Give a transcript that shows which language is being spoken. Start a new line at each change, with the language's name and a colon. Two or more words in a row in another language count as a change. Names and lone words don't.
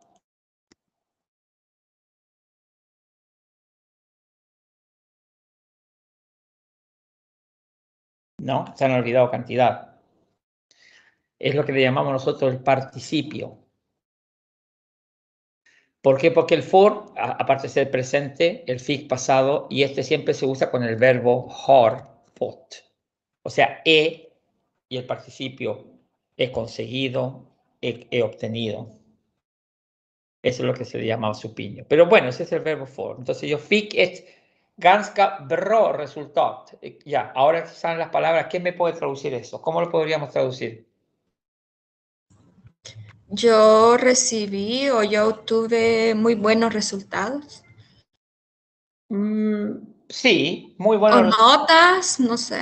Spanish: No, se han olvidado cantidad. Es lo que le llamamos nosotros el participio. ¿Por qué? Porque el for, aparte de ser presente, el fic pasado, y este siempre se usa con el verbo har, fått. O sea, he y el participio he conseguido, he obtenido. Eso es lo que se le llama supinio. Pero bueno, ese es el verbo for. Entonces yo
Swedish: fick ett ganska bra resultat.
Spanish: Ya, ahora salen las palabras. ¿Qué me puede traducir eso? ¿Cómo lo podríamos traducir? Yo recibí o yo obtuve muy buenos resultados. Sí, muy O bueno. notas, no sé.